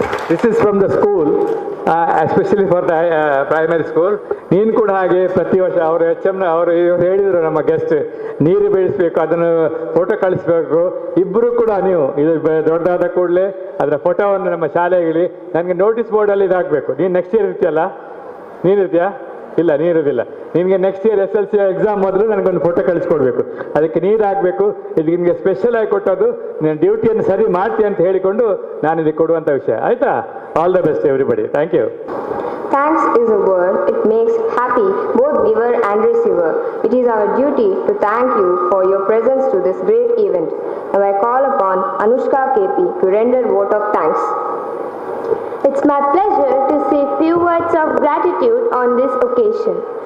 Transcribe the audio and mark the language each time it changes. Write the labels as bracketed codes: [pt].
[en] This is from the school, especially for the primary school. [kn] ನೀನು ಕೂಡ ಹಾಗೆ ಪ್ರತಿ ವರ್ಷ ಅವರು ಅವರು ಹೇಳಿದರು, ನಮ್ಮ ಗೆಸ್ಟ್ ನೀರು ಬೆಳೆಸಬೇಕು, ಅದನ್ನು ಫೋಟೋ ಕಳಿಸ್ಬೇಕು. ಇಬ್ಬರು ಕೂಡ ನೀವು ಇದು ದೊಡ್ಡದಾದ ಕೂಡಲೇ ಅದರ ಫೋಟೋವನ್ನು ನಮ್ಮ ಶಾಲೆಗೆ ನನಗೆ ನೋಟಿಸ್ ಬೋರ್ಡಲ್ಲಿ ಇದಾಗಬೇಕು. ನೀನು ನೆಕ್ಸ್ಟ್ ಇಯರ್ ಇರ್ತೀಯಲ್ಲ? ನೀನಿರ್ತೀಯಾ? ಇಲ್ಲ, ನೀರಿರೋದಿಲ್ಲ. ನಿನಗೆ ನೆಕ್ಸ್ಟ್ ಇಯರ್ SLC ಎಕ್ಸಾಮ್ ಮೊದಲು ನನಗೊಂದು ಫೋಟೋ ಕಳಿಸ್ಕೊಡ್ಬೇಕು. ಅದಕ್ಕೆ ನೀರು ಹಾಕಬೇಕು. ಇದು ನಿಮಗೆ ಸ್ಪೆಷಲ್ ಆಗಿ ಕೊಟ್ಟದ್ದು, ನೀನು ಡ್ಯೂಟಿಯನ್ನು ಸರಿ ಮಾಡ್ತೀಯ ಅಂತ ಹೇಳಿಕೊಂಡು ನಾನು ಇದಕ್ಕೆ ಕೊಡುವಂಥ ವಿಷಯ, ಆಯಿತಾ? [en] All the best everybody. Thank you. Thanks is a word. It makes happy both giver and receiver. It is our duty to thank you for your presence to this great event. Now I call upon Anushka KP to render vote of thanks. It's my pleasure to say few words of gratitude on this occasion.